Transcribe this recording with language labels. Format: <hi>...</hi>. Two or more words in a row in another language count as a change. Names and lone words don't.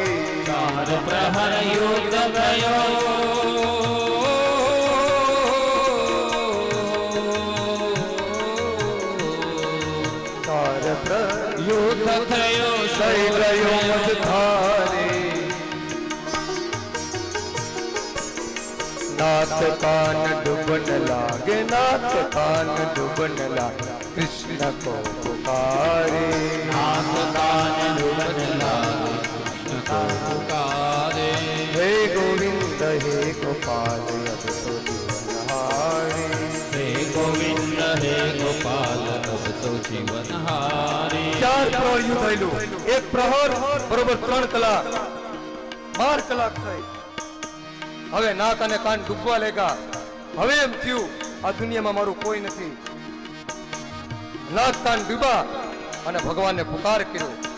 <gu>ચાર પ્રહર યુદ્ધ થયો ચાર પ્રહર યુદ્ધ થયો લઈ ગયો મધ ધારે</gu> <hi>नाथ कान डूबन लागे नाथ कान डूबन लागे कृष्ण को पुकारे नाथ कान डूबन लागे कृष्ण को पुकारे हे गोविंद हे गोपाल अब तो जीवन हारे हे गोविंद हे गोपाल अब तो जीवन हारे</hi> <gu>ચાર પ્રહર યુદ્ધ થયેલું એક પ્રહર બરોબર 3 કલાક 12 કલાક થઈ હવે નાક અને કાન ડૂબવા લાગ્યા હવે એમ થયું આ દુનિયામાં મારું કોઈ નથી નાક કાન ડૂબા અને ભગવાનને પુકાર કર્યો</gu>